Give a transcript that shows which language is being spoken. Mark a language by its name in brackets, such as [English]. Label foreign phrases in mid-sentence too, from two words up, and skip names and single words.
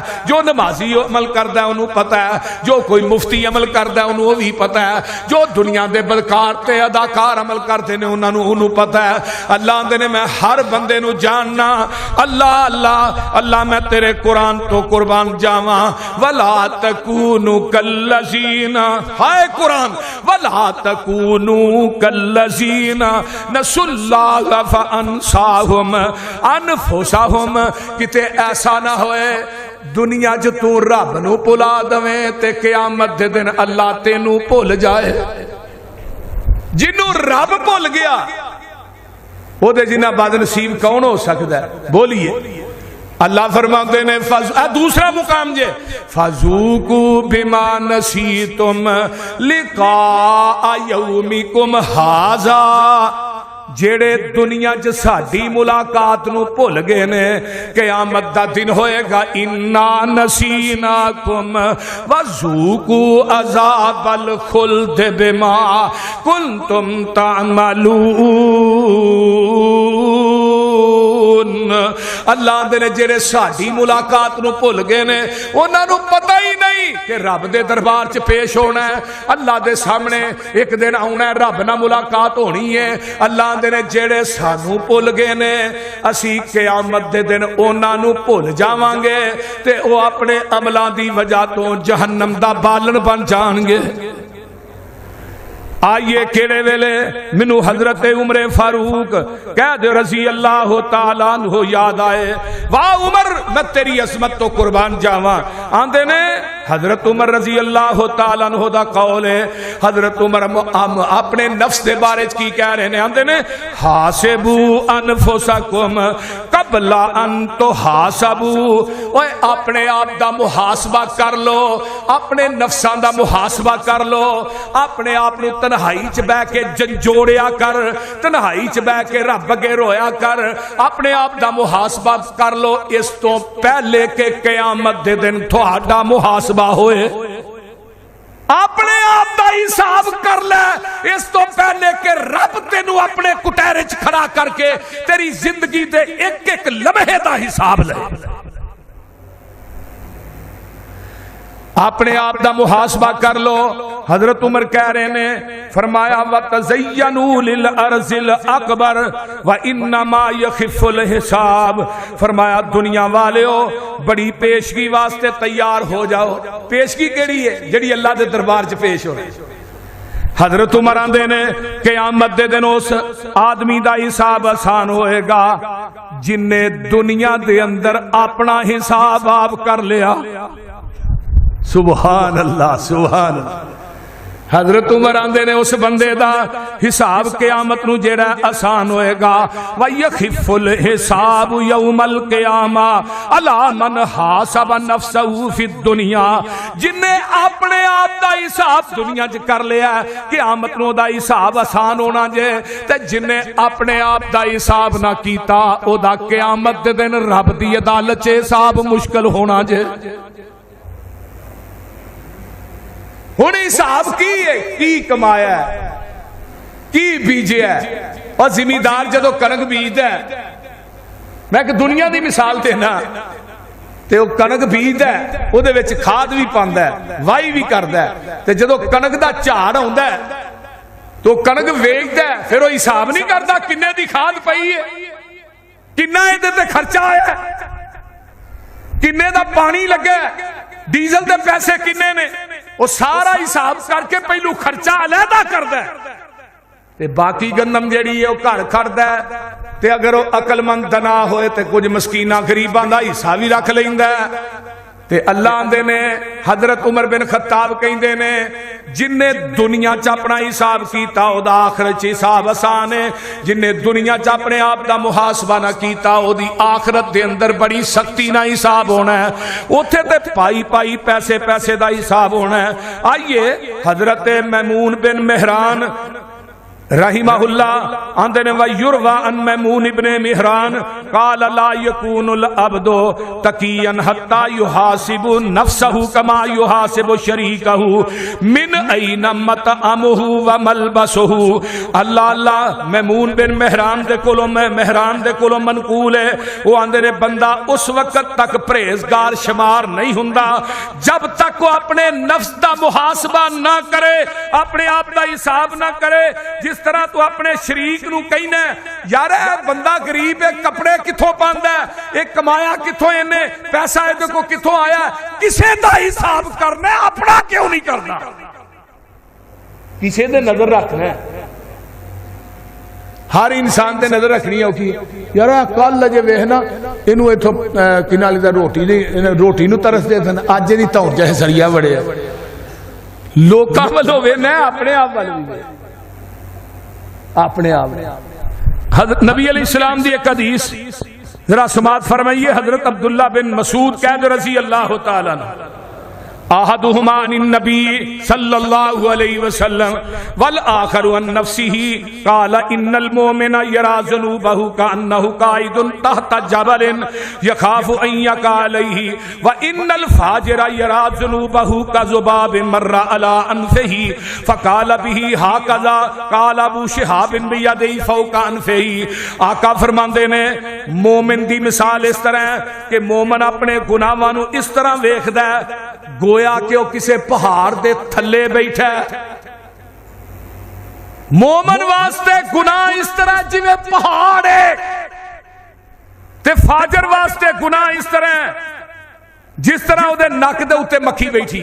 [Punjabi] جو نمازی عمل کردا ہے انہوں پتہ ہے. جو کوئی مفتی عمل کردا ہے انہوں بھی پتہ ہے. جو دنیا دے بدکار تے اداکار عمل کرتے نے انہوں پتہ ہے. اللہ دے نے میں ہر بندے نو جاننا. اللہ اللہ اللہ میں تیرے قرآن تو قربان جاواں. [Arabic] ولا تکونوا کالذین [Punjabi] ہائے قرآن [Arabic] وَلَا تَكُونُوا كَالَّذِينَ نَسُوا اللَّهَ فَأَنسَاهُمْ أَنفُسَهُمْ. [Punjabi] کتے ایسا نہ ہوئے دنیا جو تو رب نو بھلا دویں تے قیامت دے دن اللہ تینو بھول جائے. جنوں رب بھول گیا وہ دے جنہ بعد نصیب کون ہو سکتا ہے؟ بولیے. اللہ فرماتے نے دوسرا مقام جے [Arabic] فَذُوقُوا بِمَا نَسِيتُمْ لِقَاءَ يَوْمِكُمْ هَٰذَا. [Punjabi] جیڑے دنیا چ ساڈی ملاقات نو بھول گئے نے قیامت دا دن ہوئے گا [Arabic] اِنَّا نَسِينَاكُمْ وَذُوقُوا عَذَابَ الْخُلْدِ بِمَا كُنْتُمْ تَعْمَلُونَ. [Punjabi] اللہ دے نے جڑے ساڈی ملاقات نو بھول گئے نے انہاں نو پتہ ہی نہیں کہ رب دے دربار چ پیش ہونا ہے. اللہ دے سامنے ایک دن آنا ہے. رب نال ملاقات ہونی ہے. اللہ دے نے جڑے سانو بھول گئے نے اسی قیامت دے دن انہاں نو بھول جاواں گے تے او اپنے عملاں دی وجہ تو جہنم دا بالن بن جان گے. آئیے کیڑے ویلے منو حضرت عمر فاروق قید [Arabic] رضی اللہ تعالیٰ عنہ [Punjabi] یاد آئے. واہ عمر میں تیری عظمت تو قربان جاواں. آندے نے حضرت عمر [Arabic] رضی اللہ تعالیٰ عنہ [Punjabi] دا قول ہے. حضرت عمر اپنے نفس دے بارے کی کہہ رہے ہیں. آندے نے [Arabic] حاسبوا انفسکم قبل ان تحاسبوا. [Punjabi] اوے اپنے آپ دا محاسبہ کر لو. اپنے نفساں دا محاسبہ کر لو. اپنے آپ نو تنہائی چ بہ کے جنجوڑیا کر. تنہائی چ بہ کے رب اگے رویا کر. اپنے آپ دا محاسبہ کر لو اس تو پہلے کہ قیامت دے دن تہاڈا محاسبہ ہوئے. اپنے آپ دا حساب کر لے اس تو پہلے کہ رب تینو اپنے کٹہرے چ کھڑا کر کے تیری زندگی دے ایک ایک لمحے دا حساب لے. اپنے آپ دا محاسبہ کر لو. حضرت عمر کہہ رہے نے فرمایا [Arabic] وَتَزَيَّنُوا لِلْأَرْضِ الْأَكْبَرِ وَإِنَّمَا يَخِفُّ الْحِسَابِ. [Punjabi] فرمایا دنیا والےو بڑی پیشگی واسطے تیار ہو جاؤ. پیشگی کیڑی ہے؟ جڑی اللہ دے دربار چ پیش ہو. حضرت عمر آندے نے قیامت دے دن اس آدمی دا حساب آسان ہوئے گا جن نے دنیا دے اندر اپنا حساب آپ کر لیا. [Arabic] سبحان اللہ سبحان اللہ. [Punjabi] حضرت عمر آندے نے اس بندے دا حساب قیامت نو جیڑا آسان ہوئے گا. [Arabic] وَيَخِفُّ الْحِسَابُ يَوْمَ الْقِيَامَةِ عَلَى مَنْ حَاسَبَ نَفْسَهُ فِي الدُّنْيَا. [Punjabi] جن نے اپنے آپ دا حساب دنیا چ کر لیا قیامت نو دا حساب آسان ہونا جے. تے جن نے اپنے آپ دا حساب نہ کیتا او دا قیامت دے دن رب دی عدالت چ حساب مشکل ہونا جے. ہن حساب کی ہے؟ کی کمایا ہے؟ کی بیجیا ہے؟ اور زمیندار جدو کنک بیجدا ہے، میں کہ دنیا دی مثال دینا، تے وہ کنک بیجدا ہے او دے وچ کھاد بھی پاندا ہے وائی بھی کردا ہے، تے جدو کنک دا جھاڑ ہوندا ہے تو کنک ویچدا ہے، پھر وہ حساب نہیں کردا کنے دی کھاد پئی ہے، کنا ادھر تے خرچہ آیا ہے، کنے دا پانی لگا ہے، ڈیزل دے پیسے کنے نے. وہ سارا حساب کر کے پہلو خرچہ علیحدہ کردا ہے تے باقی گندم جیڑی ہے وہ گھر کھڑدا ہے. تے اگر وہ عقل مند نہ ہوئے تے کچھ مسکیناں غریباں دا حصہ بھی رکھ لیندا ہے. تے اللہ آندے نے حضرت عمر بن خطاب کہندے نے جن نے دنیا چ اپنا حساب کیتا او دا آخرت چ حساب آسان ہے. جن نے دنیا چ اپنے آپ دا محاسبہ نہ کیتا او دی آخرت دے اندر بڑی سختی نہ حساب ہونا ہے. اوتھے تے پائی پائی پیسے پیسے دا حساب ہونا ہے. آئیے حضرت میمون بن مہران رحمہ اللہ آندے نے [Arabic] وَيُرْوَى عَنْ مَيْمُونِ بْنِ مِهْرَانَ قَالَ لَا يَكُونُ الْعَبْدُ تَقِيًّا حَتَّى يُحَاسِبُ نَفْسَهُ كَمَا يُحَاسِبُ شَرِيكَهُ مِنْ أَيْنَ مَطْعَمُهُ وَمَلْبَسُهُ. [Punjabi] اللہ میمون بن مہران دے کولوں منقول ہے وہ آندے نے بندہ اس وقت تک پرہیزگار شمار نہیں ہوندا جب تک وہ اپنے نفس دا محاسبہ نہ کرے، اپنے آپ دا حساب نہ کرے. جس طرح تو اپنے شریک نو کہنا ہے یار بندہ غریب ہے کپڑے کتھوں پاندا ہے، ایک کمایا کتھوں اینے، پیسہ ایدے کو کتھوں آیا، کسے دا حساب کرنا ہے، اپنا کیوں نہیں کرنا، کسے دے نظر رکھنا ہے. ہر انسان تے نظر رکھنی ہے کہ یار کل اجے ویکھنا اینو ایتھوں کنالی دا روٹی نو ترس دے دن اج دی تور جے سڑیا بڑے لوکاں ولوں ویکھنا اپنے آپ ول بھی اپنے آپ. حضرت نبی [Arabic] علیہ السلام [Punjabi] دی ایک حدیث ذرا سماعت فرمائیے. [Arabic] حضرت عبداللہ بن مسعود قید رضی اللہ تعالیٰ عنہ احدہما عن النبی صلی اللہ علیہ وسلم والآخر عن نفسه قال ان المؤمن يرى ذنوبه كأنه قائد تحت جبل يخاف ان يقع عليه وان الفاجر يرى ذنوبه كذباب مر على انفه فقال به هكذا قال ابو شهاب بيده فوق انفه. [Punjabi] آقا فرماندے نے مومن دی مثال اس طرح ہے کہ مومن اپنے گناہاں نو اس طرح ویکھدا ہے گویا کہ وہ کسے پہاڑ دے تھلے بیٹھا ہے. مومن واسطے گناہ اس طرح جویں پہاڑ ہے تے فاجر واسطے گناہ اس طرح جس طرح وہ نک دے اوتے مکھی بیٹھی.